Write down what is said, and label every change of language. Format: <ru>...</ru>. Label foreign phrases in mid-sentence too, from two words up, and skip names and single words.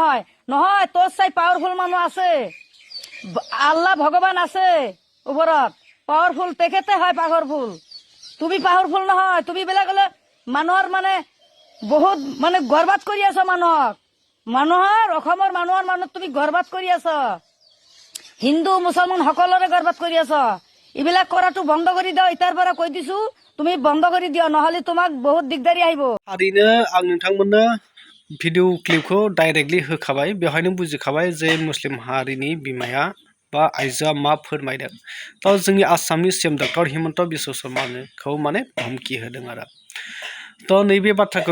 <as>হয় নহয় তোৰ চাই পাৱাৰফুল মানুহ আছে আল্লাহ ভগৱান আছে ওপৰত পাৱাৰফুল তেখেতে হয় পাৱাৰফুল তুমি পাৱাৰফুল নহয় তুমি বেলেগ হলে মানুহৰ মানে বহুত মানে গৰ্বাত কৰি আছ মানুহৰ অসমৰ মানুহৰ মানুহ তুমি গৰ্বাত কৰি আছ হিন্দু মুছলমান সকলোৰে গৰ্বাত কৰি আছ এইবিলাক কৰাটো বন্ধ কৰি দিও ইটাৰ পৰা কৈ দিছো তুমি বন্ধ কৰি দিও নহলে তোমাক বহুত দিগদাৰি আহিব</as> <brx>थारैनो आं नोंथांमोननो</brx> <en>video clip</en> <brx>डाइरेक्टलि होखाबाय बेवहायनो बुजिखाबाय जे मुस्लिम हारिनि बिमाया बा आइजोआ मा फोरमायदों दा जोंनि आसामनि सीएम डक्टर हिमन्त बिश्व शर्माखौ माने धमकी होदों आरो दा नैबे बाथ्राखौ</brx>